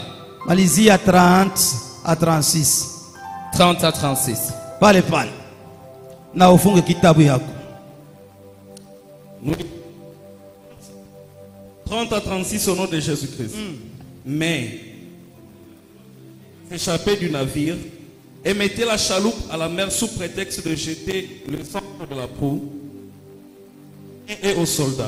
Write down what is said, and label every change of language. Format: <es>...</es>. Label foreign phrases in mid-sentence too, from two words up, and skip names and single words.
<sw>malizia 30 à 36</sw> <fr>30 à 36.</fr> <sw>pale pale, na ufunge kitabu yako.</sw> <fr>30 à 36 au nom de Jésus-Christ. Mais, échappez du navire et mettez la chaloupe à la mer sous prétexte de jeter le sang de la proue et aux soldats.</fr>